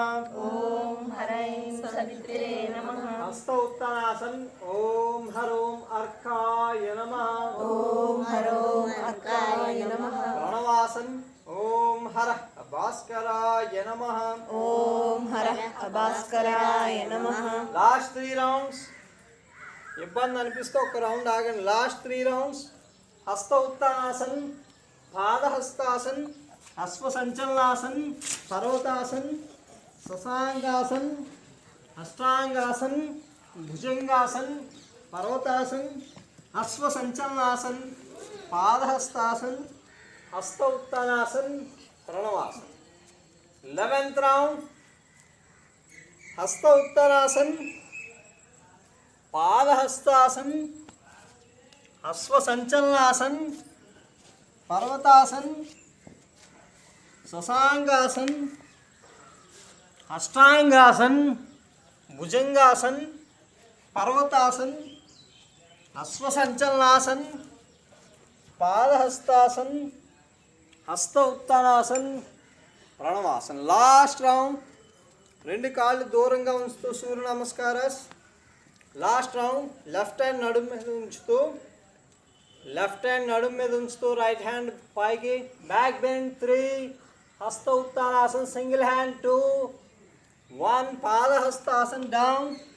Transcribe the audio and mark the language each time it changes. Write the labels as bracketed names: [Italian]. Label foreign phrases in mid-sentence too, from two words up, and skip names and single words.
[Sanskrit] ॐ हरैं सवित्रे नमः हस्त उत्तरासन ओम हरोम अर्काय नमः ॐ हरों अर्काय नमः प्रणवासन ओम हरः भास्कराय नमः ॐ हरः भास्कराय नमः [English] last 3 rounds [Telugu] ఇబ్బంది అనిపిస్తే ఒక రౌండ్ ఆగండి [English] last 3 rounds [Telugu] హస్త ఉత్తానాసన్ పాదహస్తాసన్ అశ్వ సంచలనాసన్ పర్వతాసన్ శశాంగాసన్ అష్టాంగాసన్ భుజంగాసన్ పర్వతాసన్ అశ్వ సంచలనాసన్ పాదహస్తాసన్ హస్త ఉత్తానాసన్ ప్రణవాసన్ [English] 11th round [Sanskrit] हस्त उत्तरासन पादहस्तासन अश्व संचलनासन पर्वतासन शशांगासन अष्टांगासन भुजंगासन पर्वतासन अश्व संचलनासन पादहस्तासन हस्त उत्तरासन प्रणवासन [English] last round [Telugu] రెండు కాళ్ళు దూరంగా ఉంచుతూ సూర్య నమస్కారాస్ లాస్ట్ రౌండ్ లెఫ్ట్ హ్యాండ్ [Sanskrit] నడుము మీద ఉంచుతూ [English] right hand [Sanskrit] పైకి [English] back bend [Sanskrit] 3 హస్త ఉత్తానాసన్ [English] single hand [Sanskrit] 2 1 పాదహస్తాసన్ డౌన్